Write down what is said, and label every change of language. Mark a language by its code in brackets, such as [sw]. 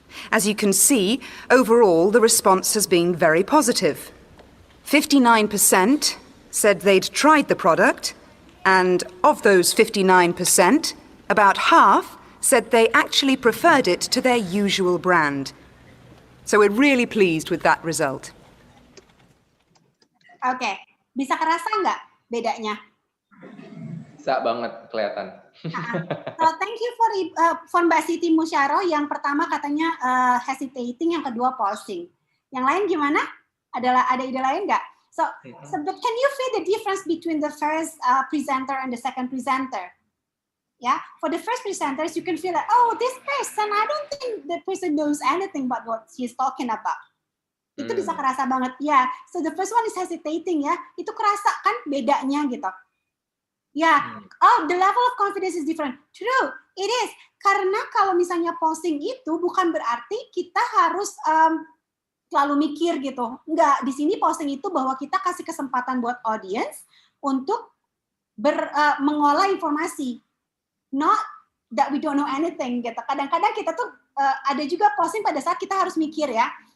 [en] As you can see, overall, the response has been very positive. 59% said they'd tried the product, and of those 59%, about half said they actually preferred it to their usual brand. So we're really pleased with that result. [id] Okay, bisa kerasa nggak bedanya? Bisa banget kelihatan. [en] So thank you for [id] Mbak Siti Musyaro. Yang pertama katanya hesitating, yang kedua pausing. Yang lain gimana? Ada ide lain nggak? [en] So but can you feel the difference between the first presenter and the second presenter? Yeah, for the first presenters, you can feel like, oh, this person, I don't think the person knows anything about what he's talking about. [id] Itu bisa kerasa banget, ya. [en] So the first one is hesitating, ya. [id] Itu kerasa kan bedanya gitu. [en] Ya, oh, the level of confidence is different. True, it is. [id] Karena kalau misalnya pausing itu bukan berarti kita harus selalu mikir gitu. Enggak, di sini pausing itu bahwa kita kasih kesempatan buat audience untuk mengolah informasi. [en] Not that we don't know anything gitu. [id] Kadang-kadang kita tuh ada juga pausing pada saat kita harus mikir ya.